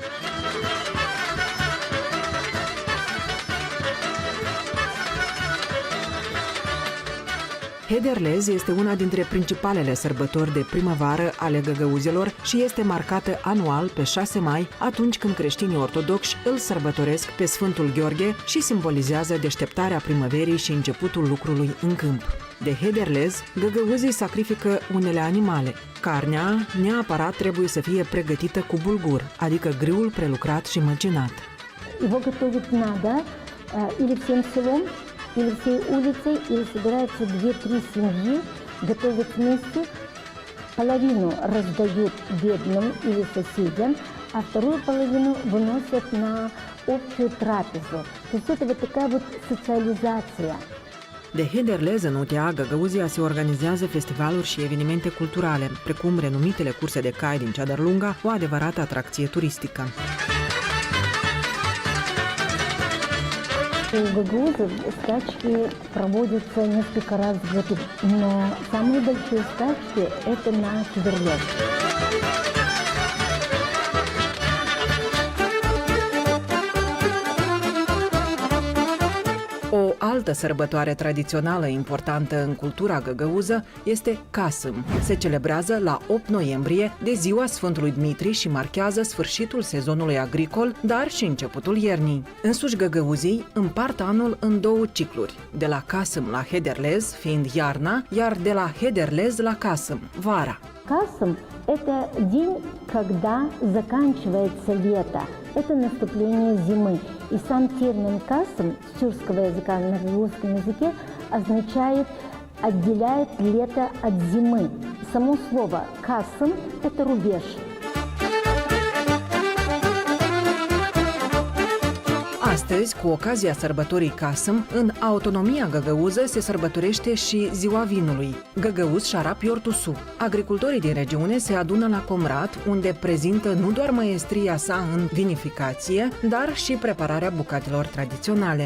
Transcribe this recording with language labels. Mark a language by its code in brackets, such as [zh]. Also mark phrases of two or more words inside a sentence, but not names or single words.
[ro] Hederlez este una dintre principalele sărbători de primăvară ale găgăuzelor și este marcată anual pe 6 mai, atunci când creștinii ortodoxi îl sărbătoresc pe Sfântul Gheorghe și simbolizează deșteptarea primăverii și începutul lucrului în câmp. De Hederlez, găgăuzii sacrifică unele animale. Carnea neapărat trebuie să fie pregătită cu bulgur, adică grâul prelucrat și măcinat. [ru] Его готовить надо или всем селом, или всей улицей, или собираются 2-3 семьи, готовят вместе, половину раздают бедным или соседям, а вторую половину выносят на общую трапезу. То есть это вот такая вот социализация. [ro] De Hederlez în UTA Găgăuzia se organizează festivaluri și evenimente culturale, precum renumitele curse de cai din Ceadărlunga, o adevărată atracție turistică. [ru] У гагузов скачки проводятся несколько раз в году, но самые большие скачки – это на Хедерлез. [ro] O altă sărbătoare tradițională importantă în cultura găgăuză este Casâm. Se celebrează la 8 noiembrie, de ziua Sfântului Dmitri și marchează sfârșitul sezonului agricol, dar și începutul iernii. Însuși găgăuzii împart anul în două cicluri, de la Casâm la Hederlez, fiind iarna, iar de la Hederlez la Casâm, vara. [ru] Касым – это день, когда заканчивается лето. Это наступление зимы. И сам термин «касым» с тюркского языка на русском языке означает «отделяет лето от зимы». Само слово «касым» – это рубеж. [ro] Astăzi, cu ocazia sărbătorii Casâm, în autonomia găgăuză se sărbătorește și Ziua Vinului, Găgăuz Șarap Iortusu. Agricultorii din regiune se adună la Comrat, unde prezintă nu doar măestria sa în vinificație, dar și prepararea bucatelor tradiționale.